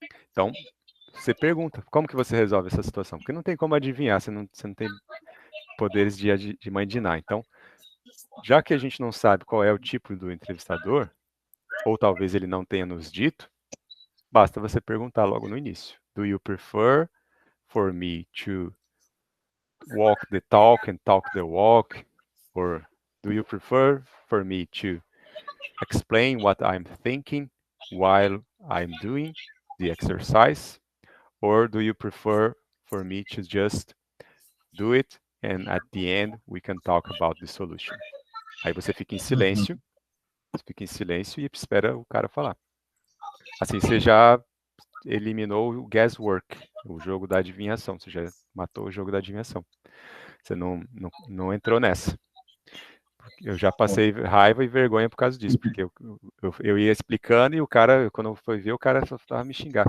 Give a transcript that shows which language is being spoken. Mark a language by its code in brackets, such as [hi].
[pt] Então, você pergunta, como que você resolve essa situação? Porque não tem como adivinhar, você não tem poderes de imaginar. Então, já que a gente não sabe qual é o tipo do entrevistador, ou talvez ele não tenha nos dito, basta você perguntar logo no início. [en] Do you prefer for me to walk the talk and talk the walk? Or do you prefer for me to explain what I'm thinking while I'm doing the exercise? Or do you prefer for me to just do it and at the end we can talk about the solution? [pt] Aí Uhum. você fica em silêncio e espera o cara falar. Assim, você já eliminou o guesswork, o jogo da adivinhação. Você já matou o jogo da adivinhação. Você não entrou nessa. Eu já passei raiva e vergonha por causa disso, porque eu ia explicando e o cara, quando foi ver, o cara só tava me xingar.